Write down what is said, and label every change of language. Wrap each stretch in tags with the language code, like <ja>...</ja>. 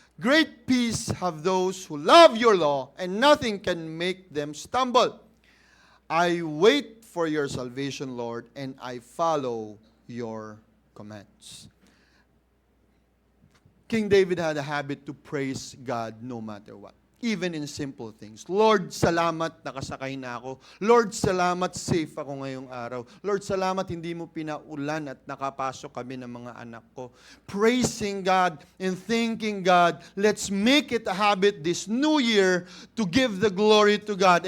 <en>Great peace have those who love your law, and nothing can make them stumble. I wait for your salvation, Lord, and I follow your commands. King David had a habit to praise God no matter what. Even in simple things. Lord,</en> <tl>salamat nakasakay na ako. Lord, salamat safe ako ngayong araw. Lord, salamat hindi mo pinaulan at nakapasok kami ng mga anak ko.</tl> <en>Praising God and thanking God. Let's make it a habit this new year to give the glory to God.</en>